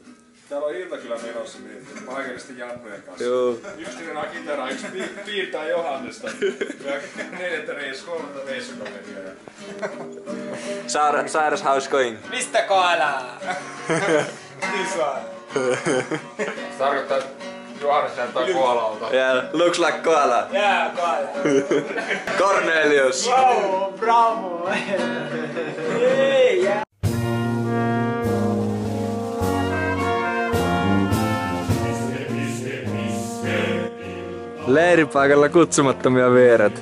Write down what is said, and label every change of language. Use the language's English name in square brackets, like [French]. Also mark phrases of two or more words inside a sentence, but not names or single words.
[Finnish] Täällä on iltakylä menossa niin paikallisesti Jannujen kanssa. Joo. Yksi treenaa kitaraa, yksi piirtää Johannesta. Ja 4. reissu, 3. reissukaveria. [English] Cyrus, how's going? [Finnish] Mistä koalaa? Isoa. Se tarkoittaa, että Johannes näyttää koalalta. [English] Yeah, looks like koala. [Finnish] Jää, koala. Cornelius. Bravo, bravo. Ei, jää. Leiripaikalla kutsumattomia vieraita.